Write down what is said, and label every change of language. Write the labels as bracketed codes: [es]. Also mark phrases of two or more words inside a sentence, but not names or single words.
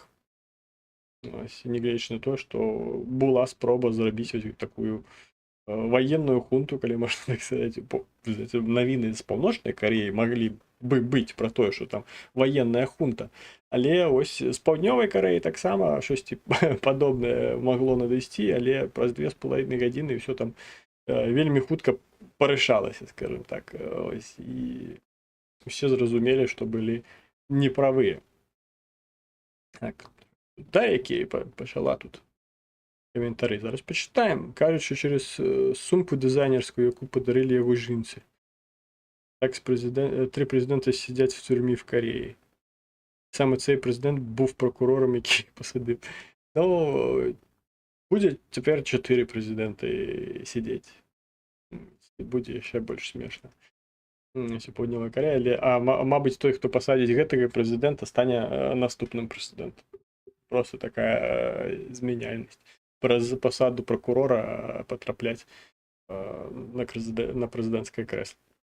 [be] Ось, нягледзячы на тое, што была спроба зрабіць такую ваенную хунту, калі можна так сказаць, навіны з Паўночнай Кареі маглі бы быць пра тое, што там ваенная хунта, але ось з Паўднёвай Кареі таксама штосьці падобнае магло надысці, але праз 2,5 гадзіны ўсё там вельмі хутка парышалася, скажем так. Ось, і усе зразумелі, што былі неправыя. Так. Да, якія пачала тут каментары. Зараз пачытаем. Кажуць, што через сумку дызайнерскую, яку падарылі яго жінцы. [uk] Так 3 прэзідэнта сидять в тюрмі в Кореі. Саме цей прэзідэнт був прокурором, який посадив. Ну, буде тепер 4 прэзідэнты сидіти. Буде ще більш смішно. [be] Паўднёвая Карея, а мабыць, той, хто пасадзіць гэтага прэзідэнта, стане наступным прэзідэнтам. Просто такая змяняемасць. Праз пасаду прокурора потрапляць на прэзідэнцкае крэсло.